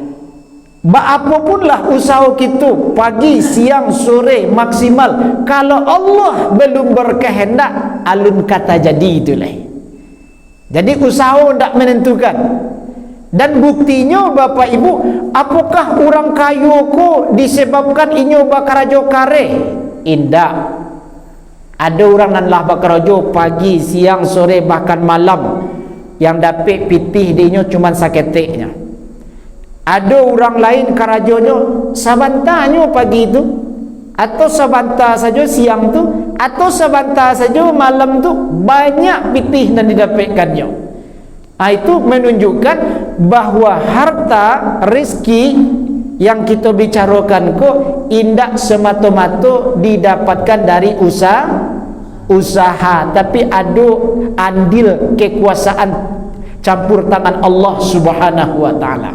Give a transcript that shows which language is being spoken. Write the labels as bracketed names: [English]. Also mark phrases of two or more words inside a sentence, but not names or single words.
[Indonesian] Apapunlah usaha kita, pagi, siang, sore, maksimal, kalau Allah belum berkehendak, [Minangkabau] alun kata jadi [Indonesian] itulah. Jadi usaha tidak menentukan. Dan buktinya Bapak Ibu, apakah orang kaya ko disebabkan [Minangkabau] inyo bakarajo kare? [Indonesian] Indak. [Minangkabau] Ada orang nan lah bakarajo pagi, siang, sore, bahkan malam, yang dapat pitih dinyo cuma saketeknya. Ada orang lain karajonya sabantanya pagi itu, atau sabanta saja siang tu, atau sabanta saja malam tu, banyak pitih dan didapatkannya. [Indonesian] Itu menunjukkan bahwa harta rezeki yang kita bicarakan [Minangkabau] kok indak [Indonesian] semata-mata didapatkan dari usaha, tapi ada andil kekuasaan campur tangan Allah [Arabic] سبحانه وتعالى.